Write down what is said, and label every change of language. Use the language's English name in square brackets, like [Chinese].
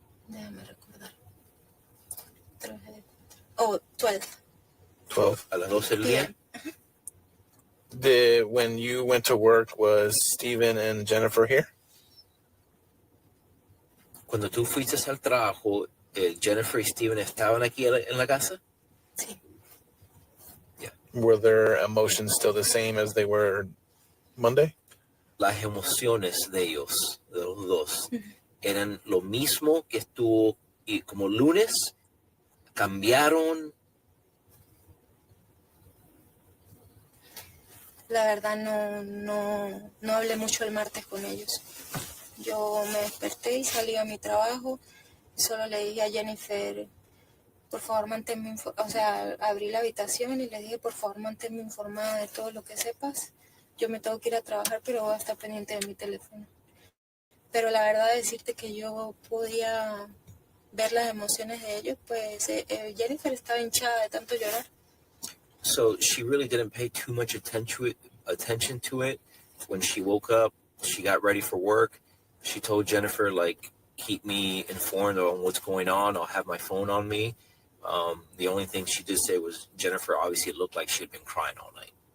[Spanish] Déjame recordar. 12. 12. A las 12 del día. [English] When you went to work, was Steven and Jennifer here? [Spanish] Cuando tú fuiste al trabajo, Jennifer y Steven estaban aquí en la casa? Sí. [English] Yeah. Were their emotions still the same as they were Monday? [Spanish] Las emociones de ellos, de los dos, eran lo mismo que estuvo y como lunes, cambiaron. La verdad no hablé mucho el martes con ellos. Yo me desperté y salí a mi trabajo. Solo le dije a Jennifer, por favor manténme informada. O sea, abrí la habitación y le dije, por favor manténme informada de todo lo que sepas. Yo me tengo que ir a trabajar, pero voy a estar pendiente de mi teléfono. Pero la verdad, decirte que yo podía ver las emociones de ellos, pues Jennifer estaba hinchada de tanto llorar. [English] So she really didn't pay too much attention to it. When she woke up, she got ready for work. She told Jennifer, like, keep me informed on what's going on. I'll have my phone on me. The only thing she did say was Jennifer obviously looked like she had been crying all night.